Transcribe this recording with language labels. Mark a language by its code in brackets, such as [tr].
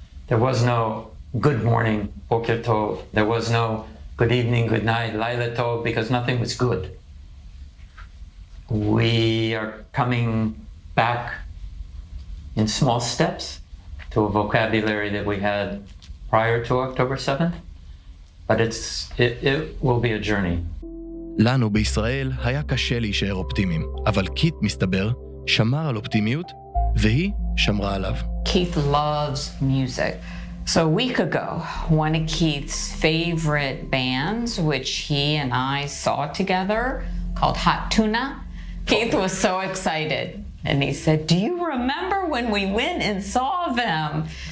[en] There was no good morning, [he] boker tov. [en] There was no good evening, good night, [he] laila tov, [en] because nothing was good. We are coming back in small steps to a vocabulary that we had prior to October 7th, but it will be a journey. [he] לנו בישראל היה קשה להישאר אופטימיים, אבל קית' מסתבר שמר על אופטימיות, והיא שמרה עליו. [en] Keith loves music. So a week ago, one of Keith's favorite bands, which he and I saw together, called Hot Tuna, Keith was so excited. And he said, "Do you remember when we went and saw them?"